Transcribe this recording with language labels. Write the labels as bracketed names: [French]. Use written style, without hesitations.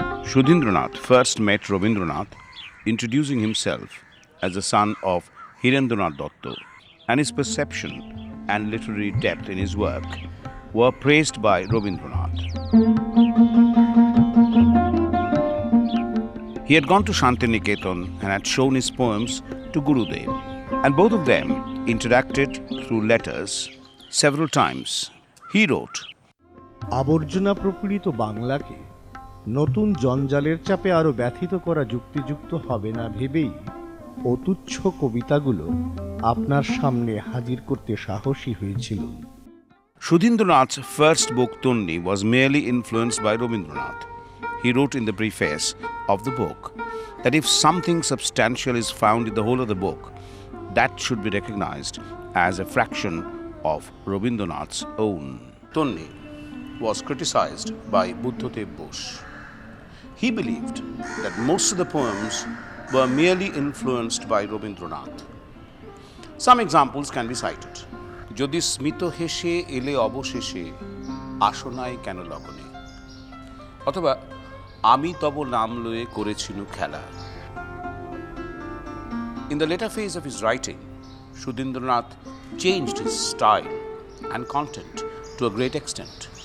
[English] Sudhindranath first met Rabindranath, introducing himself as the son of Hirendranath Dutta, and his perception and literary depth in his work were praised by Rabindranath. He had gone to Shantiniketan and had shown his poems to Gurudev, and both of them interacted through letters several times. He wrote, [Bangla] আবর্জনা প্রপীড়িত বাংলাকে নতুন জঞ্জালের চাপে আরো ব্যথিত করা যুক্তিযুক্ত হবে না ভেবেই অতুচ্ছ কবিতাগুলো আপনার সামনে হাজির করতে সাহসী হয়েছিল। [English] Sudhindranath's first book, Tunni, was merely influenced by Rabindranath. He wrote in the preface of the book that if something substantial is found in the whole of the book, that should be recognized as a fraction of Rabindranath's own. Tunni was criticized by Buddhadev Bose. He believed that most of the poems were merely influenced by Rabindranath. Some examples can be cited. [Bangla] যদি স্মিত হেসে এলে অবশেষে আসনায় কেন লগনে, অথবা আমি তব নাম লয়ে করেছিনু খেলা. [English] In the later phase of his writing, Sudhindranath changed his style and content to a great extent.